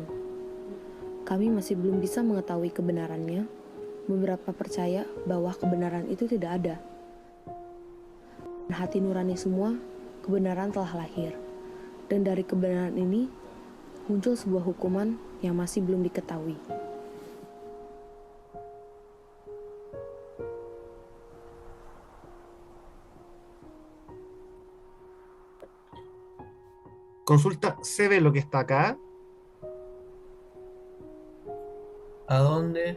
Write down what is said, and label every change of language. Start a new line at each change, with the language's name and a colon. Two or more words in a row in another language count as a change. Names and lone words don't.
Indonesian: Kami masih belum bisa mengetahui kebenarannya, beberapa percaya bahwa kebenaran itu tidak ada. Hati nurani semua, kebenaran telah lahir. Dan dari kebenaran ini, muncul sebuah hukuman yang masih belum diketahui.
Spanish: Consulta, ¿se ve lo que está acá? ¿A dónde?